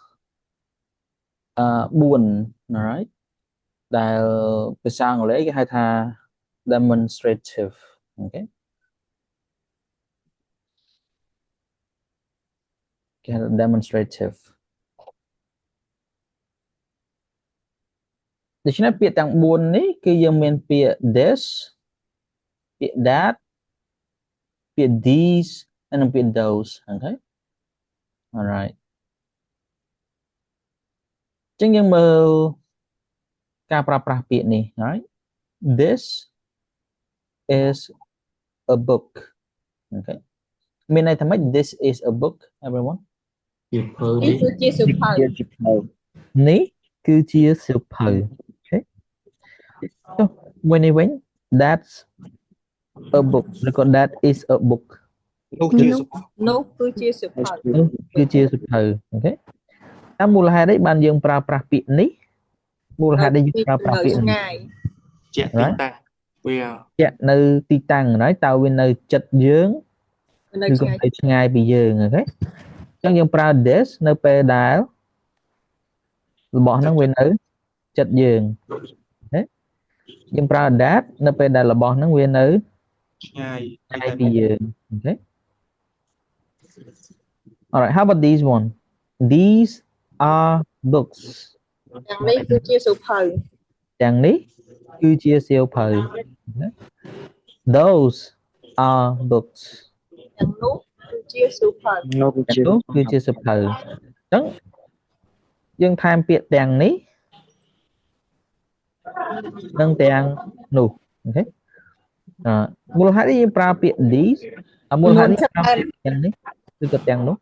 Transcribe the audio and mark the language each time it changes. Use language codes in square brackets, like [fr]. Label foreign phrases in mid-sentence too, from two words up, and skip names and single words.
[km] 4 alright ដែលភាសាអង់គ្លេសគេហៅថា demonstrative Okay គេហៅ demonstrative ដូច្នេះពាក្យទាំង4នេះគឺយើងមានពាក្យ this ពាក្យ that ពាក្យ these និងពាក្យ those [en] Okay alright [km] ចឹងយើងមើលការប្រើប្រាស់ពាក្យនេះ [en] right this is a book Okay [km] មានន័យថាម៉េច [en] this is a book everyone [km] នេះគឺជាសៀវភៅ នេះគឺជាសៀវភៅ Okay ចុះមួយនេះវិញ [en] that's a book [km] ឬក៏ [en] that is a book [km] នោះគឺជាសៀវភៅ នោះគឺជាសៀវភៅ Okay តាមមូលហេតុអីបានយើងប្រើប្រាស់ពាក្យនេះមូលហេតុដែលយើងប្រើប្រាស់ពាក្យនេះ ជាក់ទីតាំងវា ជាក់នៅទីតាំងហើយតើវានៅចិត្តយើងឬក៏នៅឆ្ងាយពីយើង Okay អញ្ចឹងយើងប្រើ this នៅពេលដែលរបស់ហ្នឹងវានៅចិត្តយើង Okay យើងប្រើ that នៅពេលដែលរបស់ហ្នឹងវានៅ ឆ្ងាយ [en] ពីយើង Okay Alright how about these one these are books [km] ទាំងនេះគឺជាសៀវភៅ ទាំងនេះគឺជាសៀវភៅ [en] those are books [km] ទាំងនោះគឺជាសៀវភៅ នោះគឺជាសៀវភៅអញ្ចឹងយើងថែមពាក្យទាំងនេះនិងទាំងនោះ Okay មូលហេតុយើងប្រើពាក្យ these មូលហេតុនេះប្រើពាក្យទាំងនេះឬក៏ទាំងនោះ